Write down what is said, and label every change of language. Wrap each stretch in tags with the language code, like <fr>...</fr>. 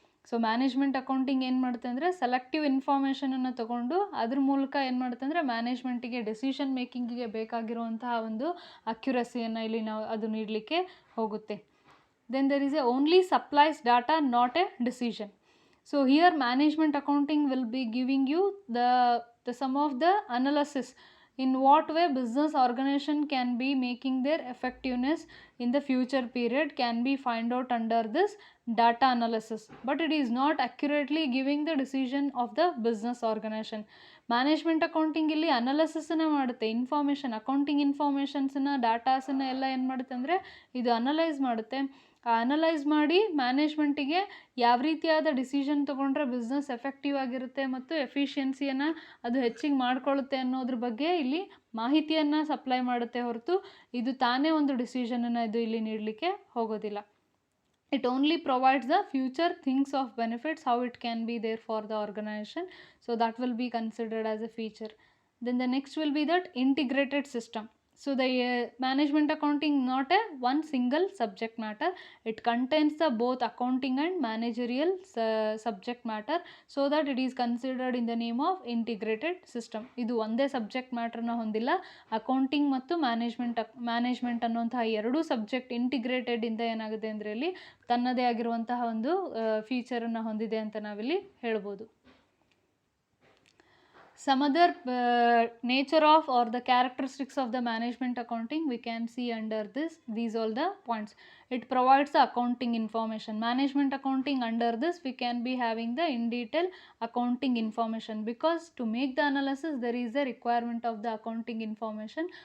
<kn>So management accounting ಏನು ಮಾಡುತ್ತೆ ಅಂದರೆ ಸೆಲೆಕ್ಟಿವ್ ಇನ್ಫಾರ್ಮೇಷನನ್ನು ತೊಗೊಂಡು ಅದ್ರ ಮೂಲಕ ಏನು ಮಾಡುತ್ತೆ ಅಂದರೆ ಮ್ಯಾನೇಜ್ಮೆಂಟಿಗೆ ಡೆಸಿಷನ್ ಮೇಕಿಂಗಿಗೆ ಬೇಕಾಗಿರುವಂತಹ ಒಂದು ಅಕ್ಯುರಸಿಯನ್ನು ಇಲ್ಲಿ ನಾವು ಅದು ನೀಡಲಿಕ್ಕೆ ಹೋಗುತ್ತೆ.</kn> <en>Then there is a only supplies data not a decision. So here management accounting will be giving you the sum of the analysis in what way business organization can be making their effectiveness in the future period can be find out under this data analysis, but it is not accurately giving the decision of the business organization.</en> <kn>Management accounting ಇಲ್ಲಿ ಅನಾಲಿಸಿಸನ್ನೇ ಮಾಡುತ್ತೆ, information accounting ಇನ್ಫಾರ್ಮೇಷನ್ಸನ್ನ ಡಾಟಾಸನ್ನ ಎಲ್ಲ ಏನು ಮಾಡುತ್ತೆ ಅಂದರೆ ಇದು analyse ಮಾಡುತ್ತೆ. Analyse ಮಾಡಿ ಮ್ಯಾನೇಜ್ಮೆಂಟಿಗೆ ಯಾವ ರೀತಿಯಾದ ಡಿಸಿಷನ್ ತೊಗೊಂಡ್ರೆ ಬಿಸ್ನೆಸ್ ಎಫೆಕ್ಟಿವ್ ಆಗಿರುತ್ತೆ ಮತ್ತು ಎಫಿಷಿಯನ್ಸಿಯನ್ನು ಅದು ಹೆಚ್ಚಿಗೆ ಮಾಡ್ಕೊಳ್ಳುತ್ತೆ ಅನ್ನೋದ್ರ ಬಗ್ಗೆ ಇಲ್ಲಿ ಮಾಹಿತಿಯನ್ನು ಸಪ್ಲೈ ಮಾಡುತ್ತೆ ಹೊರತು ಇದು ತಾನೇ ಒಂದು ಡಿಸಿಷನನ್ನು ಇದು ಇಲ್ಲಿ ನೀಡಲಿಕ್ಕೆ ಹೋಗೋದಿಲ್ಲ.</kn> <en>It only provides the future things of benefits, how it can be there for the organization. So that will be considered as a feature. Then the next will be that integrated system. So the management accounting not a one single subject matter. It contains the both accounting and managerial subject matter, so that it is considered in the name of integrated system.</en> <kn>ಇದು ಒಂದೇ subject ಮ್ಯಾಟ್ರನ್ನ ಹೊಂದಿಲ್ಲ, accounting ಮತ್ತು management ಅನ್ನುವಂತಹ ಎರಡೂ subject integrated ಇಂದ ಏನಾಗುತ್ತೆ ಅಂದರೆ ಇಲ್ಲಿ ತನ್ನದೇ ಆಗಿರುವಂತಹ ಒಂದು ಫೀಚರನ್ನು ಹೊಂದಿದೆ ಅಂತ ನಾವಿಲ್ಲಿ ಹೇಳ್ಬೋದು.</kn> <en>Some other nature of or the characteristics of the management accounting we can see under these all the points. It provides the accounting information. Management accounting, under this we can be having the in detail accounting information, because to make the analysis there is a requirement of the accounting information.</en>